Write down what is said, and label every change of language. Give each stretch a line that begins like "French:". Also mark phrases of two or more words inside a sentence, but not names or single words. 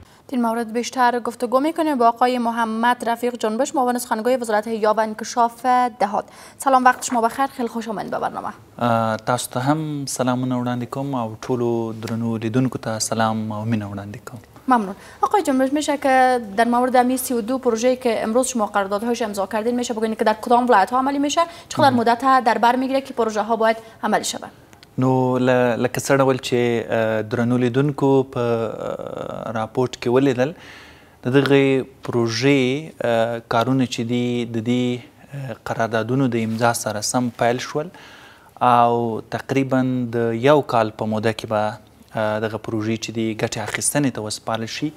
Persian: این مورد بیشتر گفتگو میکنیم با آقای محمد رفیق جنبش، معاون سخنگوی وزارت احیا و انکشاف دهات. سلام، وقت شما بخیر، خیلی خوش آمدید به برنامه.
Pashto: تاسو ته هم سلامونه وړاندې کوم او ټولو درنو لیدونکو ته سلام او مینه وړاندې کوم.
Persian: ممنون. آقای جنبش، میشه که در مورد امی 32 پروژه‌ای که امروز شما قراردادهاش امضا کردین میشه بگین که در کدام ولایت‌ها عملی میشه؟ چقدر مدت در بر میگیره که پروژه ها باید عملی شود؟
Pashto: نو لکه څه ډول چې درنو لیدونکو په راپورټ کې ولیدل، د دغې پروژې کارونه چې دي د دې قراردادونو د امضا سره سم پیل شول او تقریبا د یو کال په موده کې به دغه پروژې چې دي ګټې اخیستنې ته وسپارل شي.